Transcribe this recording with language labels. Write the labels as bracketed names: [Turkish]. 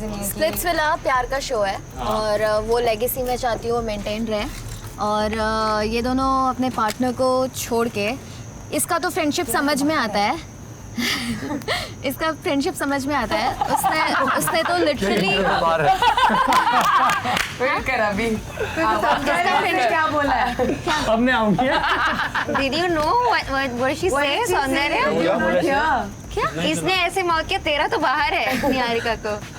[Hindi] Splits villa प्यार का show है और वो लेगेसी मैं चाहती हूँ वो मेंटेन रहे और ये दोनों अपने पार्टनर को छोड़ के इसका तो फ्रेंडशिप समझ में आता है. इसका फ्रेंडशिप समझ में आता है. उसने तो लिटरली वेट कर अभी. इसका फ्रेंड क्या बोला है? अब मैं आऊंगी. [English] Did you know what she says Saundarya? [Hindi] क्या? इसने ऐसे माउथ किया, तेरा तो बाहर है निहारिका को.